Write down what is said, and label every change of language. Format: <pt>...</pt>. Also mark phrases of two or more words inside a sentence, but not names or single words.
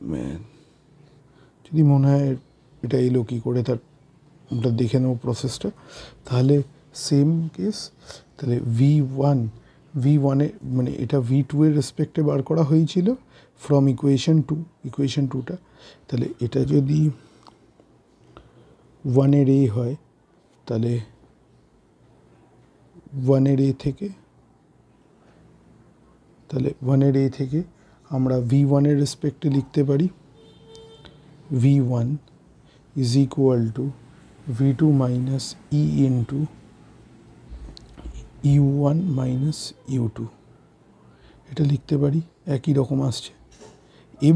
<bn>যদি মনে হয় এটা এলো কী করে তার ওটা দেখে নেব প্রসেসটা, তাহলে</bn> <en>same case,</en> <bn>তাহলে v1 মানে এটা v2 এর রেসপেক্টে বার করা হয়েছিল</bn> <en>from equation</en> <bn>2টা, তাহলে এটা যদি 1 এর a হয়, তাহলে 1 এর a থেকে আমরা v1 এর রেসপেক্টে লিখতে পারি</bn> <en>v1 is equal to v2 minus e into u1 minus u2,</en> <bn>এটা লিখতে পারি, একই রকম আসছে।</bn>